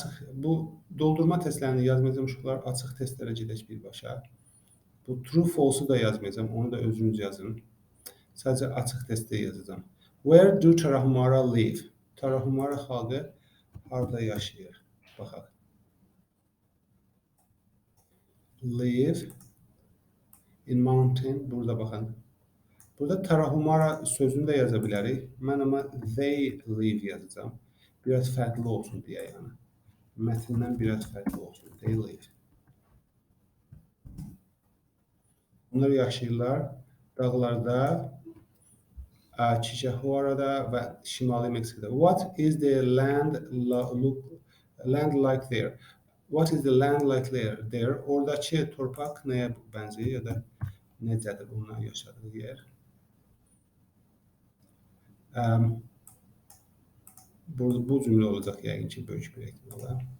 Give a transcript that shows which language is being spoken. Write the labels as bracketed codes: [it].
[az] Bu doldurma testlərini yazmayacağım uşaqlar, açıq testlərə gedək birbaşa. Bu true false-u da yazmayacağım, onu da özünüz yazın. Sadəcə açıq testdə yazacağım. [en] Where do Tarahumara live? [az] Tarahumara xalqı harda yaşayır? Baxaq. [en] Live in mountain, [az] burada baxın. Burada Tarahumara sözünü də yaza bilərik. Mən amma [en] they live [az] yazacağım. Biraz fərqli olsun deyə yəni. Mətndən biraz fərqli olsun. [en] They live. [az] Onlar yaşayırlar dağlarda, Chihuahua'da və Şimali Meksikoda. [en] What is the land like there? What is the land like there? [az] Oradakı torpaq nəyə bənzəyir ya da necədir ondan yaşadığı yer? Bu cümlə olacaq yəqin ki, böyük bir ehtimalla.